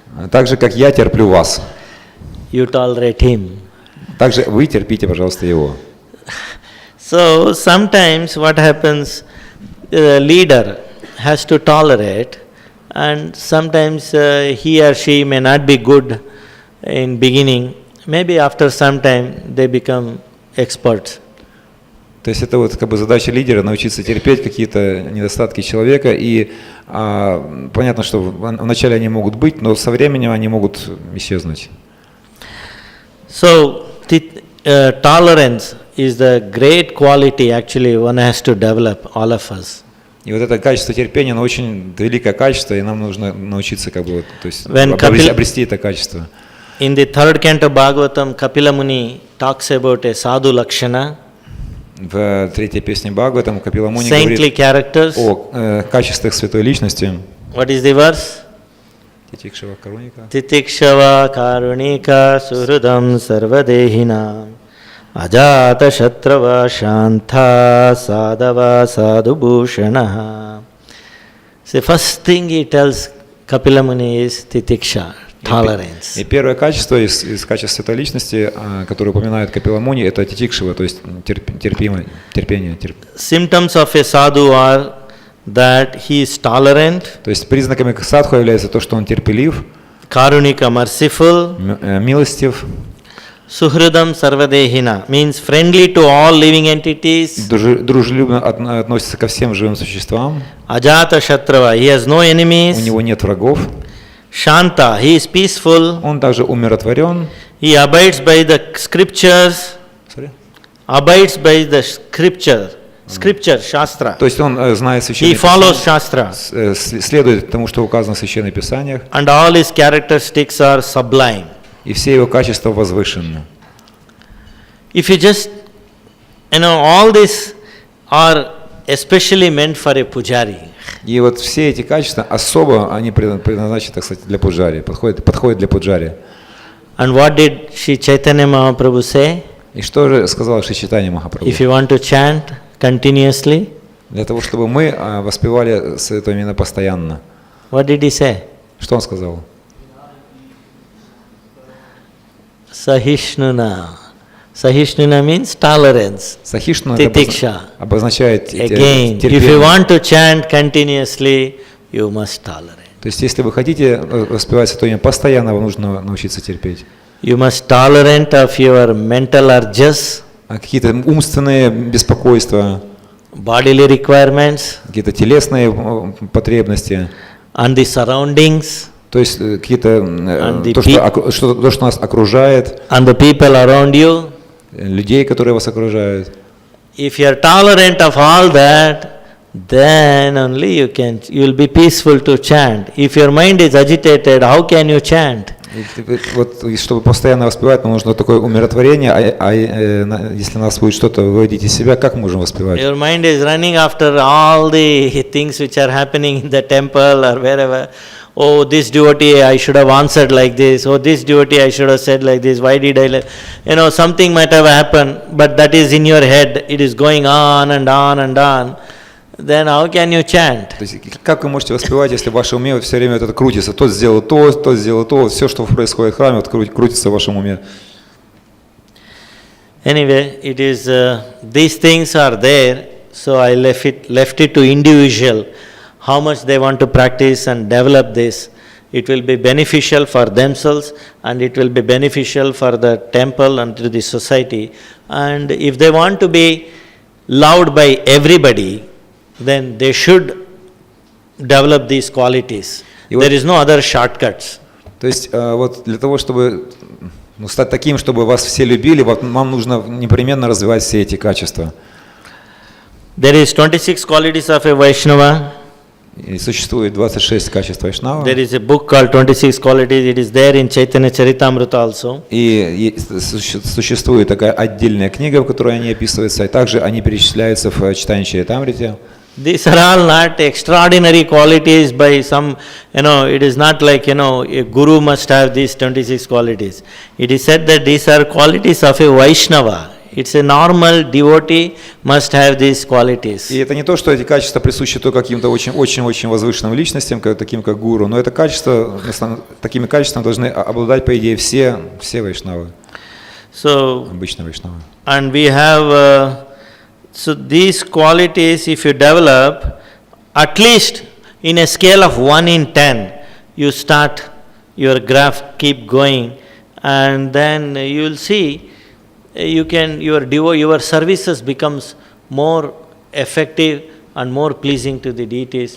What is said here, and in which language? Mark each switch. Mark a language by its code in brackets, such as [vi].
[ru] Так же, как я терплю вас. [en] You tolerate him. [ru] Также вы терпите, пожалуйста, его. [en] So sometimes what happens, the leader has to tolerate, and sometimes he or she may not be good in beginning. Maybe after some time they become experts. [ru] То есть это вот как бы задача лидера научиться терпеть какие-то недостатки человека, и понятно, что вначале они могут быть, но со временем они могут исчезнуть. [en] So tolerance is the great quality actually one has to develop, all of us. [ru] И вот это качество терпения, оно очень великое качество, и нам нужно научиться как бы, то есть обрести это качество. [en] In the third canto Bhagavatam, Kapila Muni talks about a sadhu lakshana. [ru] В третьей песне Бхагаватам Капила Муни говорит о качествах святой личности. [en] What is the verse? [sa] Титикшава каруника. Титикшава каруника сурудам сарвадехина аджата шатрава шанта садава sadhubhushana. [en] The first thing he tells Kapila Muni is titiksha. Tolerance. [ru] И первое качество из качеств святой личности, которое упоминает Капила Муни, это титикшава, то есть терпение. [en] Symptoms of a sadhu are that he is tolerant. [ru] То есть признаками садху является то, что он терпелив, [en] karunika, merciful, [ru] милостив, [en] suhridam sarvadehina, means friendly to all living entities, [ru] дружелюбно относится ко всем живым существам, [en] ajata shatrava, he has no enemies, [ru] у него нет врагов, [en] Shanta, he is peaceful. [ru] Он также умиротворен. [en] He abides by the scriptures. Abides by the scripture, shastra. [ru] То есть он знает священное Писание. [en] He follows shastra. [ru] Следует тому, что указано в священных писаниях. [en] And all his characteristics are sublime. [ru] и все его качества возвышенны. [en] If you just, all these are especially meant for a pujari. [ru] И вот все эти качества особо они предназначены, так сказать, для пуджари, подходят для пуджари. [en] And what did Sri Chaitanya Mahaprabhu say? [ru] И что же сказал Шри Чайтанья Махапрабху? [en] If you want to chant continuously, [ru] Для того, чтобы мы воспевали Святое имя постоянно. [en] what did he say? [ru] Что он сказал? [sa] Sahishnuna. [en] Sahishnuna means tolerance. [ru] Сахишну [sa] Titiksha. [ru] обозначает [en] Again, if you [ru] терпение. [en] want to chant continuously, you must tolerate. [ru] То есть, если вы хотите воспевать Святое имя постоянно, вам нужно научиться терпеть. [en] You must tolerant of your mental urges, [ru] Какие-то умственные беспокойства, [en] bodily requirements, [ru] какие-то телесные потребности, [en] and the surroundings, [ru] то есть какие-то то, что нас окружает, [en] and the people around you. [ru] людей, которые вас окружают. [en] If you are tolerant of all that, then only you will be peaceful to chant. If your mind is agitated, how can you chant? [ru] Вот, чтобы постоянно воспевать, нам нужно такое умиротворение, если нас будет что-то выводить из себя, как мы можем воспевать? [en] Your mind is running after all the things which are happening in the temple or wherever. Oh, this devotee I should have answered like this. Oh, this devotee I should have said like this. Why did I something might have happened, but that is in your head. It is going on and on and on. Then how can you chant? [ru] То есть, как вы можете воспевать, если в вашем уме все время это крутится? Тот сделал то, все, что происходит в храме, крутится в вашем уме. [en] Anyway, it is these things are there, so I left it to individual. How much they want to practice and develop this. It will be beneficial for themselves and it will be beneficial for the temple and to the society. And if they want to be loved by everybody, then they should develop these qualities. There is no other shortcuts. [ru] То есть вот для того, чтобы стать таким, чтобы вас все любили, вам нужно непременно развивать все эти качества. [en] There is 26 qualities of a Vaishnava. [ru] И существует 26 качеств Вайшнава. [en] There is a book called 26 Qualities. It is there in Chaitanya Charitamrita also. [ru] И существует такая отдельная книга, в которой они описываются, и также они перечисляются в Чайтанья Чаритамрите. [en] These are all not extraordinary qualities by some, it is not like, a guru must have these 26 qualities. It is said that these are qualities of a Vaishnava. It's a normal devotee must have these qualities. [ru] И это не то, что эти качества присущи только каким-то очень-очень возвышенным личностям, таким как гуру, но это качества, такими качествами должны обладать, по идее, все вайшнавы, обычные вайшнавы. [en] And we have, so these qualities, if you develop, at least in a scale of 1 in 10, you start, your graph keep going, and then you will see, your services becomes more effective and more pleasing to the deities.